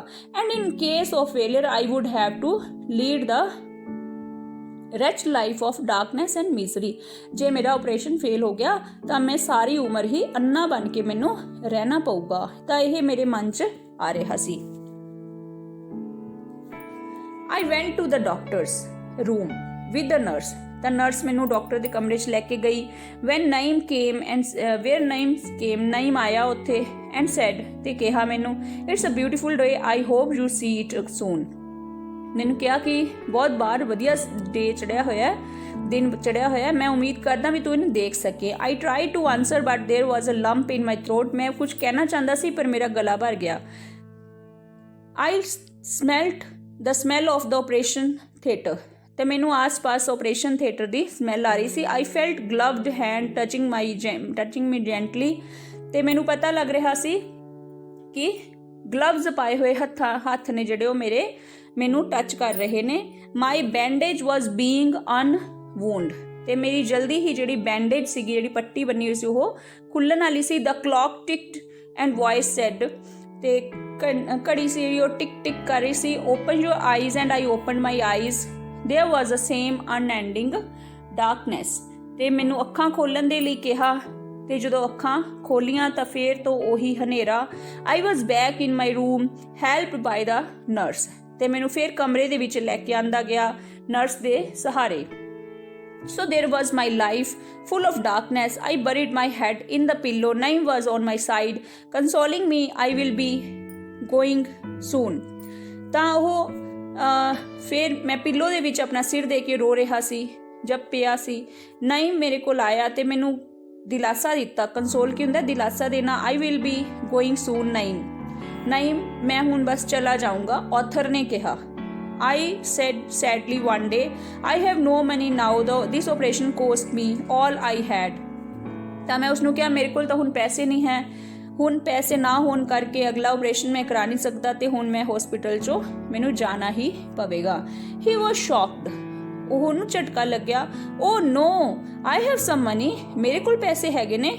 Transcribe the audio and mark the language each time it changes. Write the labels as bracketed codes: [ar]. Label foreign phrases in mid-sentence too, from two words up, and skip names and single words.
[en] and in case of failure I would have to lead the rich life of darkness and misery. [pa] ਜੇ ਮੇਰਾ ਆਪਰੇਸ਼ਨ ਫੇਲ ਹੋ ਗਿਆ ਤਾਂ ਮੈਂ ਸਾਰੀ ਉਮਰ ਹੀ ਅੰਨਾ ਬਣ ਕੇ ਮੈਨੂੰ ਰਹਿਣਾ ਪਊਗਾ। ਤਾਂ ਇਹ ਮੇਰੇ ਮਨ 'ਚ ਆ ਰਿਹਾ ਸੀ। [en] I went to the doctor's room with the nurse. [pa] ਤਾਂ ਨਰਸ ਮੈਨੂੰ ਡਾਕਟਰ ਦੇ ਕਮਰੇ 'ਚ ਲੈ ਕੇ ਗਈ। Naeem came, ਨਾਈਮ ਆਇਆ ਉੱਥੇ [en] and said, [pa] ਤੇ ਕਿਹਾ ਮੈਨੂੰ, [en] it's a beautiful day, I hope you see it soon. [pa] ਮੈਨੂੰ ਕਿਹਾ ਕਿ ਬਹੁਤ ਬਾਰ ਵਧੀਆ ਡੇ ਚੜਿਆ ਹੋਇਆ, ਦਿਨ ਚੜਿਆ ਹੋਇਆ, ਮੈਂ ਉਮੀਦ ਕਰਦਾ ਵੀ ਤੂੰ ਇਹਨੂੰ ਦੇਖ ਸਕੇ। [en] I tried to answer but there was a lump in my throat. [pa] ਮੈਂ ਕੁਝ ਕਹਿਣਾ ਚਾਹੁੰਦਾ ਸੀ ਪਰ ਮੇਰਾ ਗਲਾ ਭਰ ਗਿਆ। [en] I smelt the smell of the operation theatre. [pa] ਤੇ ਮੈਨੂੰ ਆਸ-ਪਾਸ ਆਪਰੇਸ਼ਨ ਥੀਏਟਰ ਦੀ ਸਮੈਲ ਆ ਰਹੀ ਸੀ। [en] I felt gloved hand touching me gently. [pa] ਤੇ ਮੈਨੂੰ ਪਤਾ ਲੱਗ ਰਿਹਾ ਸੀ ਕਿ ਗਲਵਜ਼ ਪਾਏ ਹੋਏ ਹੱਥ ਨੇ ਜਿਹੜੇ ਉਹ ਮੈਨੂੰ ਟੱਚ ਕਰ ਰਹੇ ਨੇ। [en] My bandage was being unwound. [pa] ਤੇ ਮੇਰੀ ਜਲਦੀ ਹੀ ਜਿਹੜੀ ਬੈਂਡੇਜ ਸੀਗੀ, ਜਿਹੜੀ ਪੱਟੀ ਬੰਨੀ ਹੋਈ ਸੀ, ਉਹ ਖੁੱਲ੍ਹਣ ਵਾਲੀ ਸੀ। [en] The clock ticked and voice said, [pa] ਤੇ ਘੜੀ ਸੀ ਜਿਹੜੀ ਉਹ ਟਿਕ ਟਿਕ ਕਰ ਰਹੀ ਸੀ। [en] Open your eyes and I opened my eyes. There was the same unending darkness. [pa] ਤੇ ਮੈਨੂੰ ਅੱਖਾਂ ਖੋਲ੍ਹਣ ਦੇ ਲਈ ਕਿਹਾ ਤੇ ਜਦੋਂ ਅੱਖਾਂ ਖੋਲ੍ਹੀਆਂ ਤਾਂ ਫੇਰ ਤੋਂ ਉਹੀ ਹਨੇਰਾ। [en] I was back in my room helped by the nurse. [pa] ਤੇ ਮੈਨੂੰ ਫੇਰ ਕਮਰੇ ਦੇ ਵਿੱਚ ਲੈ ਕੇ ਆਂਦਾ ਗਿਆ ਨਰਸ ਦੇ ਸਹਾਰੇ। [en] So there was my life full of darkness. I buried my head in the pillow. Naeem was on my side consoling me. I will be going soon. [pa] ਤਾਂ ਉਹ ਫਿਰ ਮੈਂ ਪਿੱਲੋ ਦੇ ਵਿੱਚ ਆਪਣਾ ਸਿਰ ਦੇ ਕੇ ਰੋ ਰਿਹਾ ਸੀ ਜਦ ਪਿਆ ਸੀ। ਨਾਈਮ ਮੇਰੇ ਕੋਲ ਆਇਆ ਤੇ ਮੈਨੂੰ ਦਿਲਾਸਾ ਦਿੱਤਾ। ਕੰਸੋਲ ਕੀ ਹੁੰਦਾ? ਦਿਲਾਸਾ ਦੇਣਾ। [en] I will be going soon [pa] ਨਾਈਮ ਮੈਂ ਹੁਣ ਬਸ ਚਲਾ ਜਾਊਂਗਾ, ਆਥਰ ਨੇ ਕਿਹਾ। [en] I said sadly one day, I have no money now, though this operation cost me all I had. [pa] ਤਾਂ ਮੈਂ ਉਸਨੂੰ ਕਿਹਾ ਮੇਰੇ ਕੋਲ ਤਾਂ ਹੁਣ ਪੈਸੇ ਨਹੀਂ ਹੈ, ਹੁਣ ਪੈਸੇ ਨਾ ਹੋਣ ਕਰਕੇ ਅਗਲਾ ਆਪਰੇਸ਼ਨ ਮੈਂ ਕਰਾ ਨਹੀਂ ਸਕਦਾ ਤੇ ਹੁਣ ਮੈਂ ਹਸਪੀਟਲ 'ਚੋਂ ਮੈਨੂੰ ਜਾਣਾ ਹੀ ਪਵੇਗਾ। [en] he was shocked. [pa] ਉਹਨੂੰ ਝਟਕਾ ਲੱਗਿਆ। [en] oh no, I have some money. ਮੇਰੇ ਕੋਲ ਪੈਸੇ ਹੈਗੇ ਨੇ।